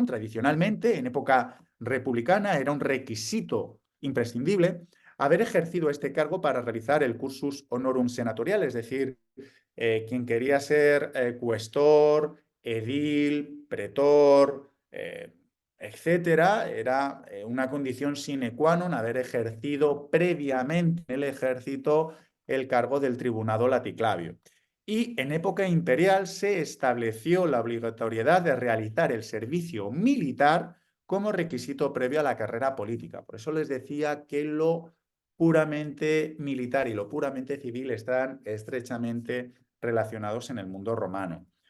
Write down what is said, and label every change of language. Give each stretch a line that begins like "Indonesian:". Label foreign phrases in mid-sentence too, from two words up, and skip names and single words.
Spanish: Tradicionalmente, en época republicana, era un requisito imprescindible haber ejercido este cargo para realizar el
Latin: cursus honorum
Spanish: senatorial, es decir, quien quería ser cuestor, edil, pretor, etcétera, era una condición
Latin: sine qua non
Spanish: haber ejercido previamente en el ejército el cargo del Tribunado Laticlavio. Y en época imperial se estableció la obligatoriedad de realizar el servicio militar como requisito previo a la carrera política. Por eso les decía que lo puramente militar y lo puramente civil están estrechamente relacionados en el mundo romano.